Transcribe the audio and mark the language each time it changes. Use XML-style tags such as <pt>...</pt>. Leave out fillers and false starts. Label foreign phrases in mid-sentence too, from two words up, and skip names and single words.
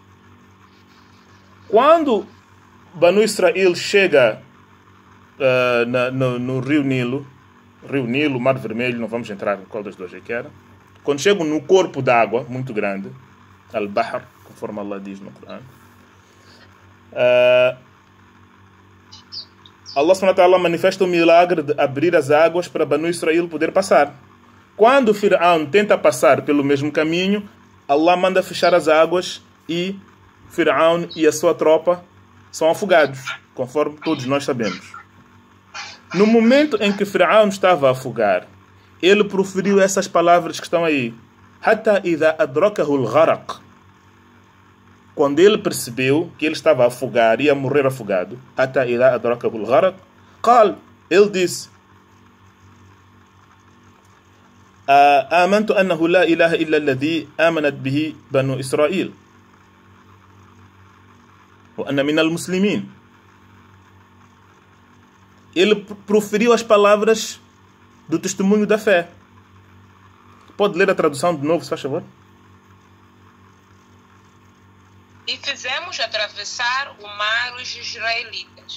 <pt>Quando Banu Israel chega no Rio Nilo, Mar Vermelho, não vamos entrar em qual das duas é que era. Quando chegam no corpo d'água muito grande, Al-Bahr, conforme Allah diz no Corão,</pt> <ar>الله سبحانه وتعالى</ar> <pt>manifesta o milagre de abrir as águas para Banu Israel poder passar. Quando Firaun tenta passar pelo mesmo caminho, Allah manda fechar as águas e Firaun e a sua tropa são afogados, conforme todos nós sabemos. No momento em que Firaun estava a afogar, ele proferiu essas palavras que estão aí.</pt> <ar>حتى إذا أدركه الغرق.</ar> <pt>Quando ele percebeu que ele estava a afogar, ia morrer afogado,</pt> <ar>حتى إذا أدركه الغرق، قال,</ar> <pt>ele disse:</pt> <ar>آمنت أنه لا إله إلا الذي آمنت به بنو إسرائيل. وأنا من المسلمين.</ar> <pt>Ele proferiu as palavras do testemunho da fé. Pode ler a tradução de novo, se faz favor? E fizemos atravessar o mar os israelitas.</pt>